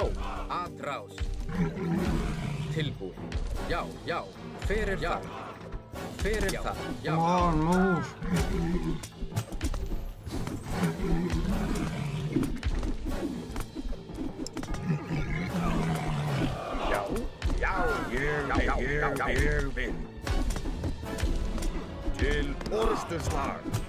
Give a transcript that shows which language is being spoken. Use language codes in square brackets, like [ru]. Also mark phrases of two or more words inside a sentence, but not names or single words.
[is] Atrás. Tilbúin. Já, já. Hver er þar? Hver er þar? Já. [en] Come on, move! [is] Já, já, ég vil. Til orrustuslag.